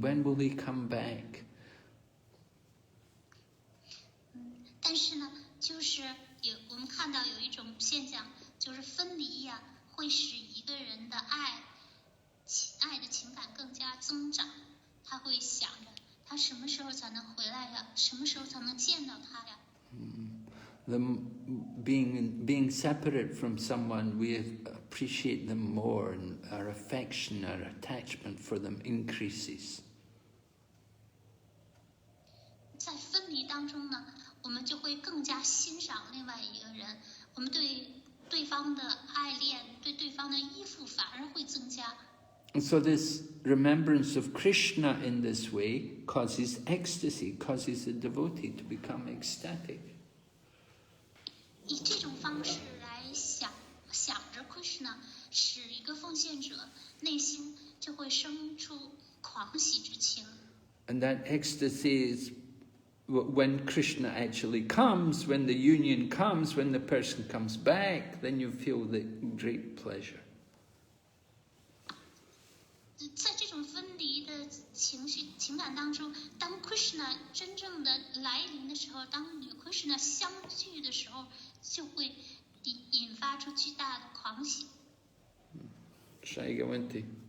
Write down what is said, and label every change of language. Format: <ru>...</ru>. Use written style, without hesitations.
<en>When will he come back?</en> <zh>但是呢，就是我们看到有一种现象，就是分离呀，会使一个人的爱的情感更加增长。他会想着，他什么时候才能回来呀？什么时候才能见到他呀？</zh> <en>Being separate from someone, we appreciate them more, and our affection, our attachment for them increases.</en> <zh>在分离当中呢，我们就会更加欣赏另外一个人，我们对对方的爱恋、对对方的依附反而会增加。</zh> <en>And so this remembrance of Krishna in this way causes ecstasy, causes the devotee to become ecstatic.</en> <zh>以这种方式来想着 Krishna， 使一个奉献者内心就会生出狂喜之情。</zh> <en>And that ecstasy is when Krishna actually comes, when the union comes, when the person comes back, then you feel the great pleasure.</en> <zh>在这种分离的情感当中，当 Krishna 真正的来临的时候，当与 Krishna 相聚的时候，就会引发出巨大的狂喜。下一个问题。</zh>